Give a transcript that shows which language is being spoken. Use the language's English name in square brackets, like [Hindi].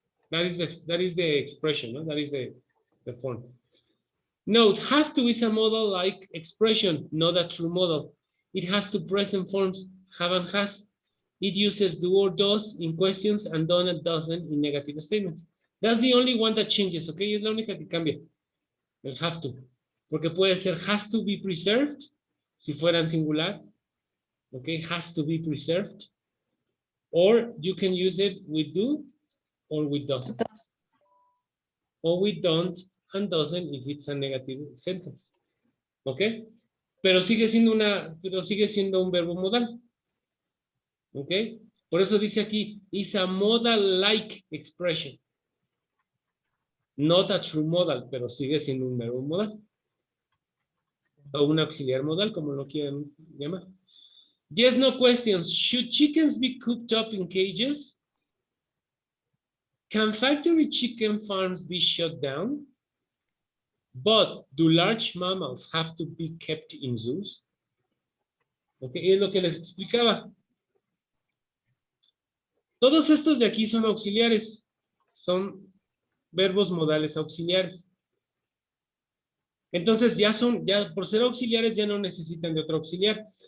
[English] That is the expression, no? That is the form. Note, have to is a modal-like expression, not a true modal. It has two present forms, have and has. It uses do or does in questions and done and doesn't in negative statements. That's the only one that changes, okay? [Spanish] Es la única que cambia. El have to. Porque puede ser [English] has to be preserved, [Spanish] si fuera en singular. [English] Okay, has to be preserved. Or you can use it with do or with does. Or with don't and doesn't if it's a negative sentence. Okay? [Spanish] Pero sigue siendo un verbo modal. Okay? Por eso dice aquí, [English] is a modal-like expression. Not a true modal, [Spanish] pero sigue siendo un verbo modal. O un auxiliar modal, como lo quieran llamar. [English] Yes, no questions. Should chickens be cooped up in cages? Can factory chicken farms be shut down? But do large mammals have to be kept in zoos? [Spanish] Okay, es lo que les explicaba. Todos estos de aquí son auxiliares. Son verbos modales auxiliares. Entonces ya por ser auxiliares ya no necesitan de otro auxiliar.